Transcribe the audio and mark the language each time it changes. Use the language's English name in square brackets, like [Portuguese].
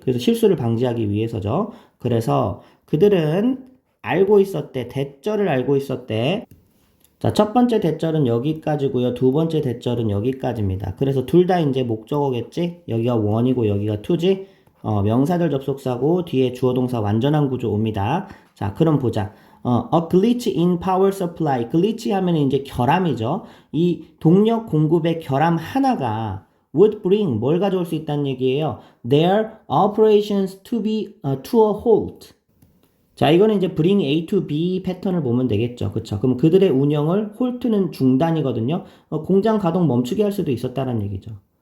[Korean] 그래서 실수를 방지하기 위해서죠. 그래서 그들은 알고 있었대. 대절을 알고 있었대. 자, 첫 번째 대절은 여기까지고요. 두 번째 대절은 여기까지입니다. 그래서 둘 다 이제 목적어겠지? 여기가 one이고 여기가 to지? 명사절 접속사고 뒤에 주어동사 완전한 구조 옵니다. 자, 그럼 보자. [English] a glitch in power supply. [Korean] glitch 하면 이제 결함이죠. 이 동력 공급의 결함 하나가 [English] would bring [Korean] 뭘 가져올 수 있다는 얘기예요. [English] Their operations to a halt. [Korean] 자, 이거는 이제 [English] bring A to B [Korean] 패턴을 보면 되겠죠. 그쵸? 그럼 그들의 운영을 halt는 중단이거든요. 공장 가동 멈추게 할 수도 있었다는 얘기죠.